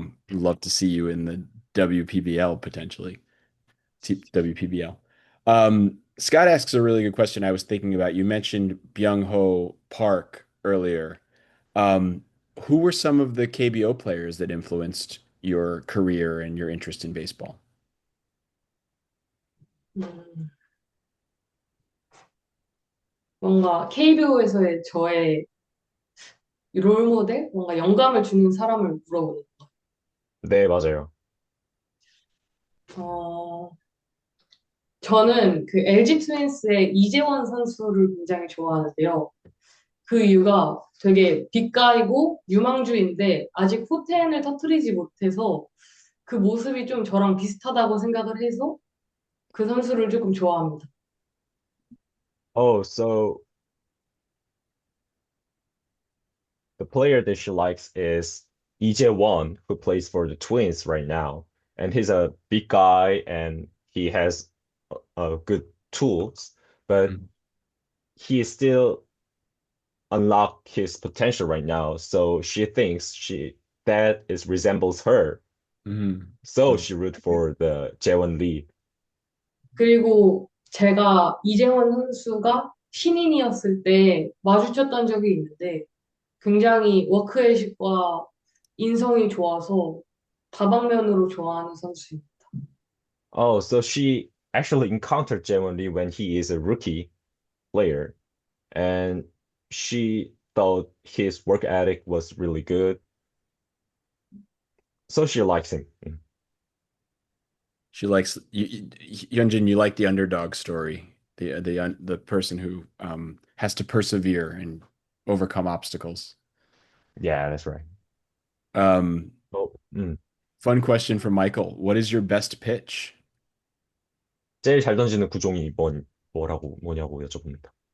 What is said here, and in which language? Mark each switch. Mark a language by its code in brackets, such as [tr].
[en] Love to see you in the WPBL potentially. WPBL. Scott asks a really good question I was thinking about. You mentioned Byung-ho Park earlier. Um, who were some of the KBO players that influenced your career and your interest in baseball? [ko] 음, 뭔가 KBO에서의 저의 롤모델? 뭔가 영감을 주는 사람을 물어보는 네, 맞아요. 어, 저는 그 LG 트윈스의 이재원 선수를 굉장히 좋아하는데요. 그 이유가 되게 빅가이고 유망주인데 아직 포텐을 터뜨리지 못해서 그 모습이 좀 저랑 비슷하다고 생각을 해서 그 선수를 조금 좋아합니다. [en] Oh, so the player that she likes is Lee Jae-won, who plays for the Twins right now. And he's a big guy and he has good tools, but Mhm. he is still unlock his potential right now. So she thinks she that is resembles her. Mhm. So Mhm. she root for the Jaewon Lee. [ko] 그리고 제가 이재원 선수가 신인이었을 때 마주쳤던 적이 있는데 굉장히 워크애식과 인성이 좋아서 다방면으로 좋아하는 선수입니다. [en] Oh, so she actually encountered Jaewon Lee when he is a rookie player, and she thought his work ethic was really good. So she likes him. She likes Hyunjin. You like the underdog story, the person who has to persevere and overcome obstacles. Yeah, that's right. Um, Oh, Fun question from Michael. What is your best pitch? [ko] 제일 잘 던지는 구종이 뭐냐고 여쭤봅니다.